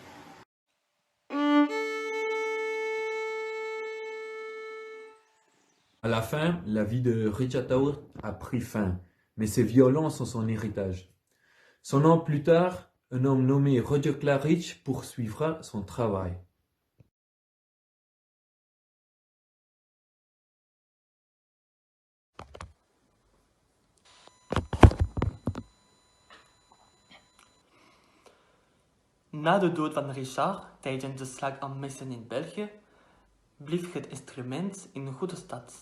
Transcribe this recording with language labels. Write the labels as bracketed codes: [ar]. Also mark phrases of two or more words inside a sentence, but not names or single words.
[fr] À la fin, la vie de Richard Howard a pris fin, mais ses violons sont son héritage. 100 ans plus tard, un homme nommé Roger Claridge poursuivra son travail. [nl] Na de dood van Richard tijdens de slag aan Meissen in België bleef het instrument in goede staat.